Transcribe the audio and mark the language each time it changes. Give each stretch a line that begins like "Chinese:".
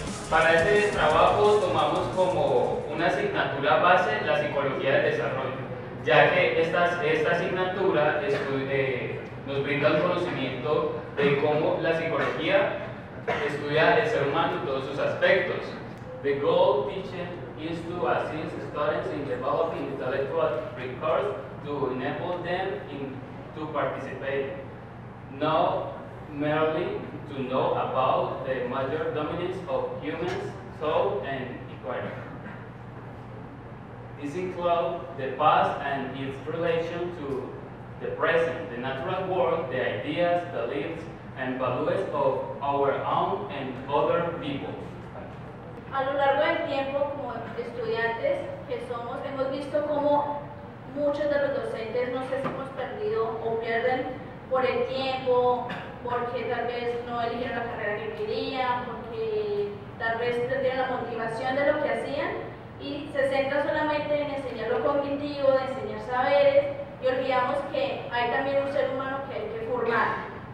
Spanish: Para este trabajo tomamos como una asignatura base la psicología del desarrollo, ya que esta asignatura nos brinda el conocimiento de cómo la psicología estudia el ser humano en todos sus aspectos.
English: The goal teaching is to assist students in developing intellectual recourse to enable them to participate, not merely to know about the major dominance of humans, soul, and equality. This includes the past and its relation to the present, the natural world, the ideas, beliefs, and values of our own and other people.
Spanish: A lo largo del tiempo, como estudiantes que somos, hemos visto cómo muchos de los docentes no sé si hemos perdido o pierden por el tiempo, porque tal vez no eligieron la carrera que querían, porque tal vez perdieron la motivación de lo que hacían y se centra solamente en enseñar lo cognitivo, de enseñar saberes y olvidamos que hay también un ser humano que hay que formar.